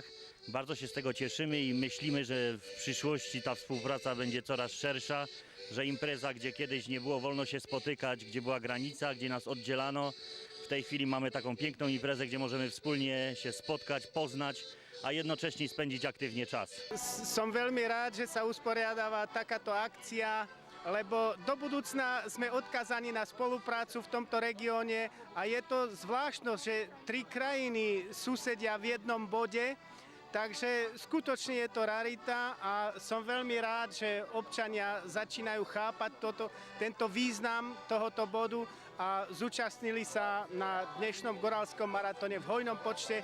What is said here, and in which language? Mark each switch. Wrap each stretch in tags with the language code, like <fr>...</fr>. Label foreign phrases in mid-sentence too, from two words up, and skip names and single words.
<pl>Bardzo się z tego cieszymy i myślimy, że w przyszłości ta współpraca będzie coraz szersza, że impreza, gdzie kiedyś nie było wolno się spotykać, gdzie była granica, gdzie nas oddzielano, w tej chwili mamy taką piękną imprezę, gdzie możemy wspólnie się spotkać, poznać, a jednocześnie spędzić aktywnie czas.</pl> <sk>Som veľmi rád, že sa usporiadáva takáto akcia, lebo do budúcna sme odkazaní na spoluprácu v tomto regióne a je to zvláštnosť, že tri krajiny susedia v jednom bode, takže skutočne je to rarita a som veľmi rád, že občania začínajú chápať tento význam tohoto bodu a zúčastnili sa na dnešnom Goralskom maratóne v hojnom počte.</sk>